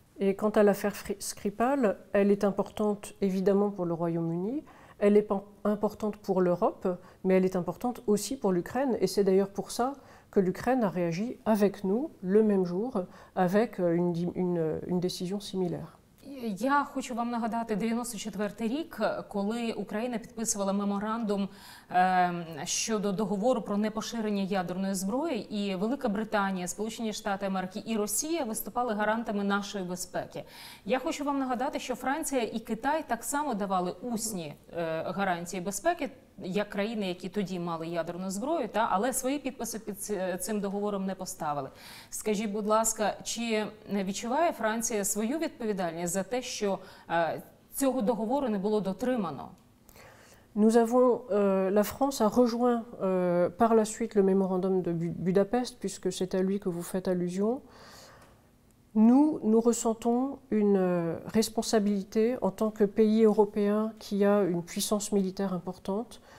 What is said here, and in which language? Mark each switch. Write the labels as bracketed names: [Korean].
[French] Et quant à l'affaire Skripal, elle est importante évidemment pour le Royaume-Uni, elle est importante pour l'Europe, mais elle est importante aussi pour l'Ukraine, et c'est d'ailleurs pour ça que l'Ukraine a réagi avec nous le même jour, avec une décision similaire. [Ukrainian] Я хочу вам нагадати 94-й рік, коли Україна підписувала меморандум щодо договору про непоширення ядерної зброї, і Велика Британія, Сполучені Штати Америки і Росія виступали гарантами нашої безпеки. Я хочу вам нагадати, що Франція і Китай так само давали усні гарантії безпеки, як країни, які тоді мали ядерну зброю, але свої підписи під цим договором не поставили. Скажіть, будь ласка, чи відчуває Франція свою відповідальність за те, що цього договору не було дотримано? [French] Nous avons, la France a rejoint par la suite le mémorandum de Budapest, puisque c'est à lui que vous faites allusion. Nous ressentons une responsabilité en tant que pays européen qui a une puissance militaire importante.